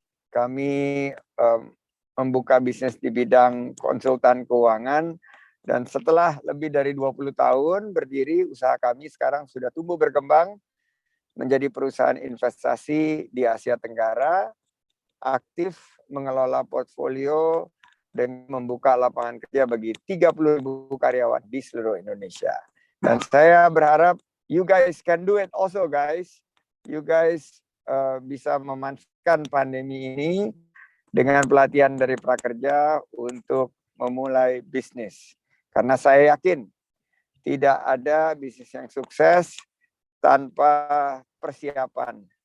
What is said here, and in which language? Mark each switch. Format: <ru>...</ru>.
<id>Kami membuka bisnis di bidang konsultan keuangan, dan setelah lebih dari 20 tahun berdiri, usaha kami sekarang sudah tumbuh berkembang menjadi perusahaan investasi di Asia Tenggara, aktif mengelola portfolio dan membuka lapangan kerja bagi 30.000 karyawan di seluruh Indonesia. Dan saya berharap</id> <en>you guys can do it also guys. You guys</en> <id>bisa memanfaatkan pandemi ini dengan pelatihan dari prakerja untuk memulai bisnis. Karena saya yakin tidak ada bisnis yang sukses tanpa persiapan.</id>